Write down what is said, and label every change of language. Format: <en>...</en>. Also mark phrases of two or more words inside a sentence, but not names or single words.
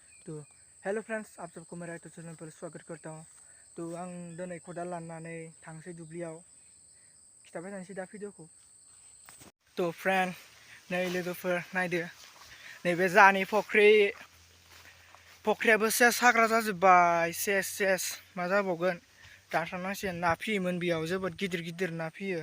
<hi>तो</hi> <en>hello friends,</en> <hi>आप सबको मेरा यूट्यूब चैनल पर स्वागत करता हूँ।</hi> <brx>तो आं दिनै खदाल लानानै थांसै दुब्लियाव खिथाबाय थानोसै दा भिडिअखौ। तो फ्रेंड नै लोगोफोर नायदो, नैबे जाहानि फख्रियाबो सेस हाग्रा जाजोब्बाय। सेस मा जाबावगोन, दानस्रांनांसिगोन। ना फियोमोन बेयाव, जोबोद गिदिर गिदिर ना फियो।</brx>